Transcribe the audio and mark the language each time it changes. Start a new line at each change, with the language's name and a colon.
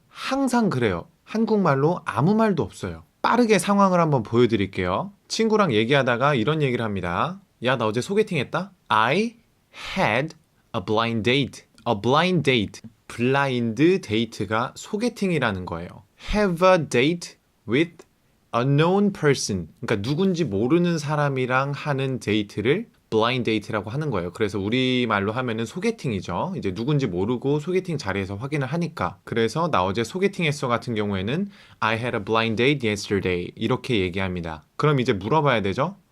Korean: 항상 그래요. 한국말로 아무 말도 없어요. 빠르게 상황을 한번 보여드릴게요. 친구랑 얘기하다가 이런 얘기를 합니다. 야, 나 어제 소개팅 했다?
English: I had a blind date. A blind date.
Korean: 블라인드 데이트가 소개팅이라는 거예요.
English: Have a date with a known person.
Korean: 그러니까 누군지 모르는 사람이랑 하는 데이트를 블라인드 데이트라고 하는 거예요. 그래서 우리말로 하면은 소개팅이죠. 이제 누군지 모르고 소개팅 자리에서 확인을 하니까. 그래서 나 어제 소개팅 했어 같은 경우에는
English: I had a blind date yesterday.
Korean: 이렇게 얘기합니다. 그럼 이제 물어봐야 되죠?